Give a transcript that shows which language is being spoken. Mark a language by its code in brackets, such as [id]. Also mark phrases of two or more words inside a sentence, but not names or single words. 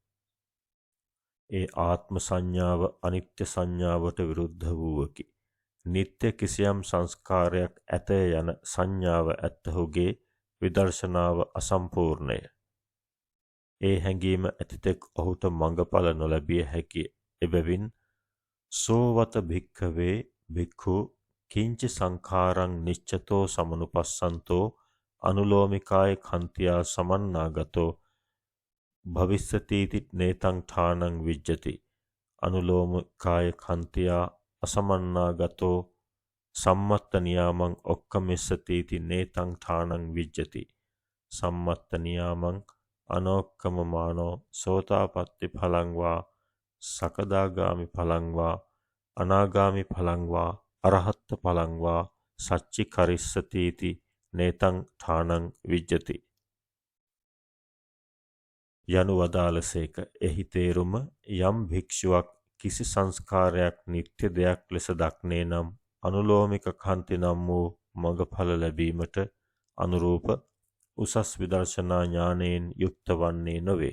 [si] ඒ ආත්ම සංඥාව අනිත්‍ය සංඥාවට විරුද්ධ වූවකි. නිත්‍ය කිසියම් සංස්කාරයක් ඇතය යන සංඥාව ඇත්තහුගේ විදර්ශනාව අසම්පූර්ණය. ඒ හැඟීම ඇතිතෙක් ඔහුට මඟඵල නොලැබිය හැකිය. [pi] එබැවින් සෝවත භික්ඛවේ භික්ඛු කිංචි සංඛාරං නිච්චතෝ සමනුපස්සන්තෝ අනුලෝමිකාය කන්තියා සමන්නාගතෝ භවිස්සතිති නේතං ඨානං විජ්ජති. අනුලෝමිකාය කන්තියා අසමන්නාගතෝ සම්මත්ත නියාමං ඔක්කමිස්සතිති නේතං ඨානං විජ්ජති. සම්මත්ත නියාමං අනෝක්කමමානෝ සෝතාපට්ටි ඵලං වා සකදාගාමි ඵලං වා අනාගාමි ඵලං වා අරහත් ඵලං වා සච්චි කරිස්සතිති නේතං ඨානං විජ්ජති [si] යනු වදාළසේක. එහි තේරුම යම් භික්ෂුවක් කිසි සංස්කාරයක් නිත්‍ය දෙයක් ලෙස දක්නේ නම් අනුලෝමික කන්ති නම් වූ මඟඵල ලැබීමට අනුරූප උසස් විදර්ශනා ඥානයෙන් යුක්ත වන්නේ නොවේ.